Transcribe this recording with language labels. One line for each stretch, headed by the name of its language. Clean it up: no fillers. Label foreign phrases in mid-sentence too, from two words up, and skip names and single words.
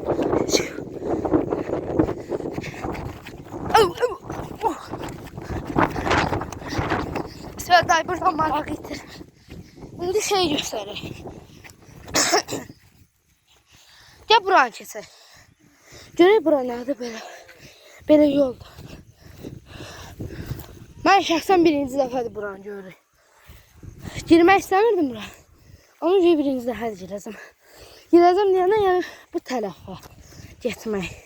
Turkish: Sıraday buradan bana getir. Şimdi şey gösterir. Gel buranı keser.
Azerbaijani: Görək bura nədir belə. Belə yoldur. Mən şəxsən birinci dəfədir buranı görürük. Girmək istəmirdim bura. Ama birinci dəfədir girəcəm. Girəcəm deyəndə yəni bu tərəfə getmək.